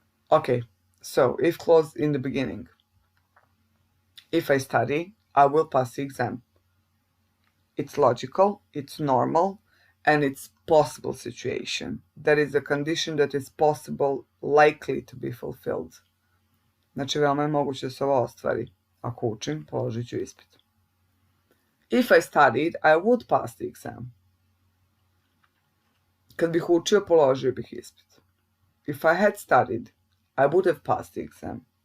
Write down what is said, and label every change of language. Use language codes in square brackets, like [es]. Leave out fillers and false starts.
[en] Okay, so if clause in the beginning. If I study, I will pass the exam. It's logical, it's normal, and it's possible situation. That is a condition that is possible, likely to be fulfilled. [sr] Znači, veoma je moguće da se ovo ostvari. Ako učim, položit ću ispit. [en] If I studied, I would pass the exam. [sr] Kad bih učio, položio bih ispit. [en] If I had studied, I would have passed the exam.